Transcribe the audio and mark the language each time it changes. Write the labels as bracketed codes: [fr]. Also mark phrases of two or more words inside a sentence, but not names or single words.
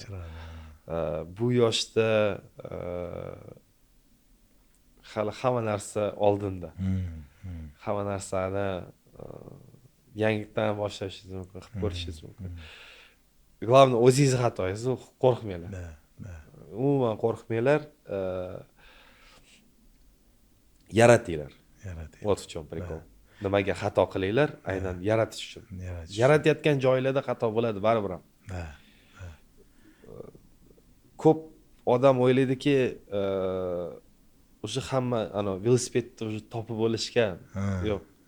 [uz] Bu yoshda hali hamma narsa oldinda. Hamma narsani yangidan boshlashingiz mumkin, qilib ko'rishingiz mumkin. Главное, o'zingizni xatoyingizni qo'rqmanglar. Umuman qo'rqmanglar. Yaratinglar. [ru] Вот в чем прикол. [uz] Nimaga xato qilinglar? Aynan yaratish uchun. Yaratayotgan joylarda xato bo'ladi baribir ham. Ko'p odam o'ylaydiki, o'sha hamma velosipedni o'sha topib olishgan. Yo'q.